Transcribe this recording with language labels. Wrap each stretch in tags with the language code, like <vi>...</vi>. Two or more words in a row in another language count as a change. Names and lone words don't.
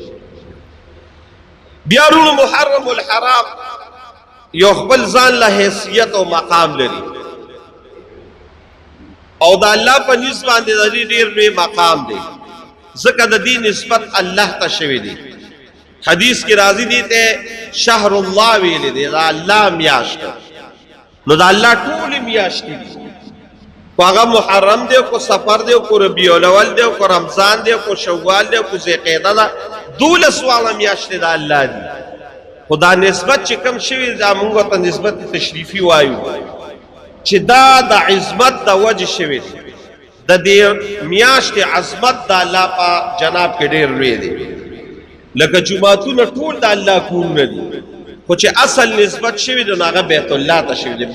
<ps>بیا ورونو محرم الحرام یو خپل ځان له حیثیت او مقام لري، او د الله په نیز باندې د دې ډېر لوی مقام دی، ځکه د دې نسبت الله ته شوی دی. حدیث کې راځي دی ته</ps> <ar>شهر الله</ar> <ps>ویلی دی، دا الله میاشت، نو د الله ټولې میاشتې دي، خو هغه محرم دی کو سفر دی کو ربیع الاول دی کو رمضان دی کو شوال دی کو ذوالقعده ده، 12 واړه میاشتې د الله دي. خو دا نسبت چې کم شوي دا موږ ته نسبت تشریفي وایو چې دا د عظمت د وجه شوی دی. د دې میاشتې عظمت د الله په جناب کې ډېر لوی دی، لکه جوماتونه ټول د الله کورونه دي، خو چې اصل نسبت شوی دی نو هغه بیت الله ته شوی دی.</ps>